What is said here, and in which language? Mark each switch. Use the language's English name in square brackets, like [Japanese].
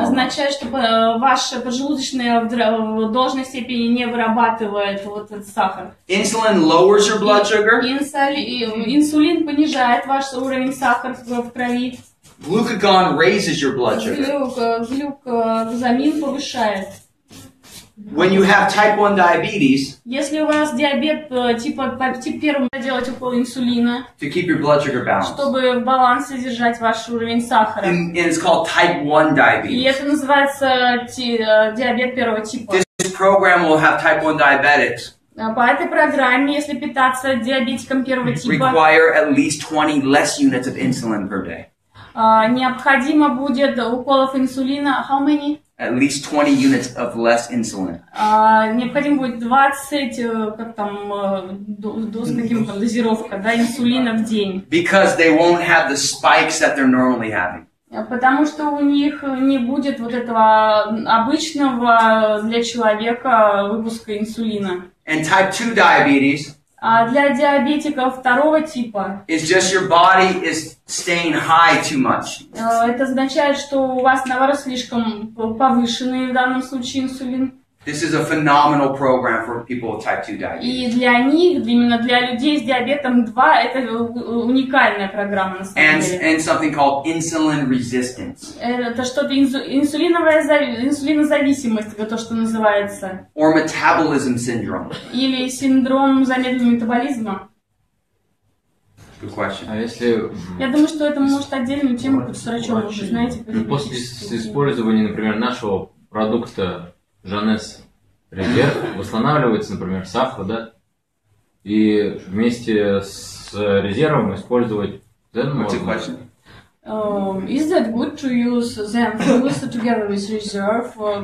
[Russian] означает, что ваша поджелудочная в должной степени не вырабатывает вот этот сахар. [English] Insulin lowers your blood sugar. [Russian] Инсулин понижает ваш уровень сахара в крови. [English] Glucagon raises your blood sugar. [Russian] Глюкозамин повышает. [English] When you have type 1 diabetes, [Russian] Если у вас диабет тип 1, делать укол инсулина, [English] to keep your blood sugar balanced. [Russian] чтобы в балансе держать ваш уровень сахара. [English] And it's called type 1 [Russian] И [English] diabetes. [Russian] это называется диабет первого типа. [English] This program will have type 1 diabetics [Russian] По этой программе, если питаться диабетиком первого типа, [English] require at least 20 less units of insulin per day. [Russian] необходимо будет уколов инсулина. [English] How many? At least 20 units of less insulin. [Russian] Необходимо будет 20, как там, каким-то дозировка, да, инсулина в день. [English] Because they won't have the spikes that they're normally having. [Russian] Потому что у них не будет вот этого обычного для человека выпуска инсулина. [English] And type 2 diabetes [Russian] А для диабетиков второго типа [English] is just your body is staying high too much. [Russian] это означает, что у вас, наоборот, слишком повышенный в данном случае инсулин. [English] This is a phenomenal program for people with type 2 diabetes. [Russian] И для них, именно для людей с диабетом 2, это уникальная программа на самом деле. [English] And something called insulin resistance. [Russian] Это что-то инсулинозависимость, это то, что называется. [English] Or metabolism syndrome. [Russian] Или синдром замедленного метаболизма. [English] Good question. [Russian] А если Я думаю, что это может отдельную тему с врачом уже, знаете. после использования, например, нашего продукта Жанес резерв восстанавливается, например, сахар, да, и вместе с резервом использовать ZEN можно. [English] Is that good to use ZEN Fuse together with reserve?